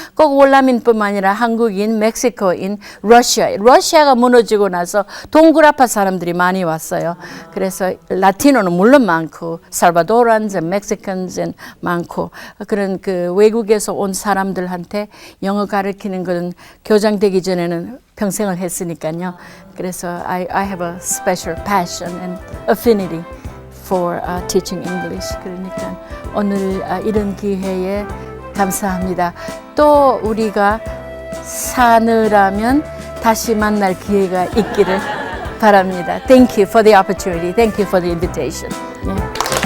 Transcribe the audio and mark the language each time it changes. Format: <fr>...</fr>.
<ko>꼭 월남인뿐만 아니라 한국인, 멕시코인, 러시아가 무너지고 나서 동굴아파 사람들이 많이 왔어요. 그래서 라티노는 물론 많고 살바도란즈, 멕시칸즈 많고 그런 그 외국에서 온 사람들한테 영어 가르치는 것은 교장 되기 전에는 평생을 했으니까요.</ko> <en>그래서 I have a special passion and affinity for teaching English.</en> <ko>그러니까 오늘 이런 기회에 감사합니다. 또 우리가 사느라면 다시 만날 기회가 있기를 바랍니다.</ko> <en>Thank you for the opportunity. Thank you for the invitation. Yeah.</en>